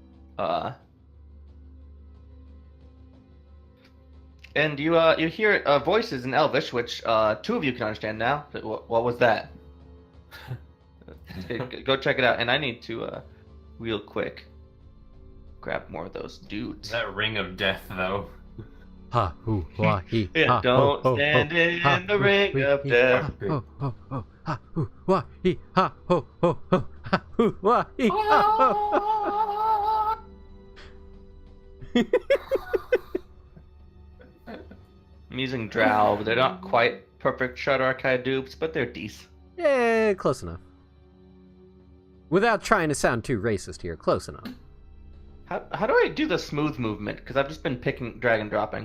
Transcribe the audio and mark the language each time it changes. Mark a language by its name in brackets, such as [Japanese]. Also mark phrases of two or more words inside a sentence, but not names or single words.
[English] And you hear voices in Elvish, which two of you can understand now. But what was that? Go check it out. And I need to real quick grab more of those dudes. That ring of death, though. Ha hoo wah he. Yeah, ha, don't ho, ho, stand ho, in ha, the hoo, ring wee, of hee, death. Ha ho ho ho ha hoo wah he ha ho ho ho ha hoo wah he ha ho. I'm using Drow, but they're not quite perfect Shadow Archive dupes, but they're decent. Yeah, close enough. Without trying to sound too racist here, close enough. How do I do the smooth movement? Because I've just been picking, drag and dropping.